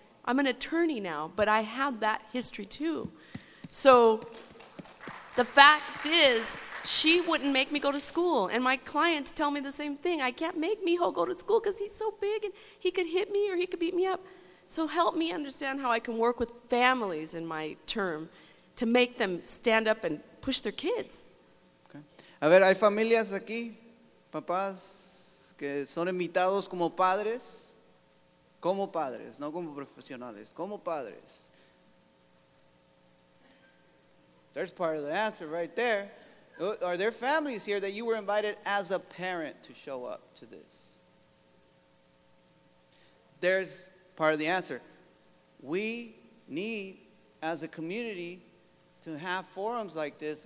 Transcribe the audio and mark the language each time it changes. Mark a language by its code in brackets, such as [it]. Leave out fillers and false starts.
[en] I'm an attorney now, but I had that history too. So the fact is, she wouldn't make me go to school. And my clients tell me the same thing. I can't make Mijo go to school because he's so big and he could hit me or he could beat me up. So help me understand how I can work with families in my term to make them stand up and push their kids. Okay. [es] A ver, hay familias aquí, papás que son invitados como padres, no como profesionales, como padres. [en] There's part of the answer right there. Are there families here that you were invited as a parent to show up to this? There's part of the answer. We need, as a community, to have forums like this.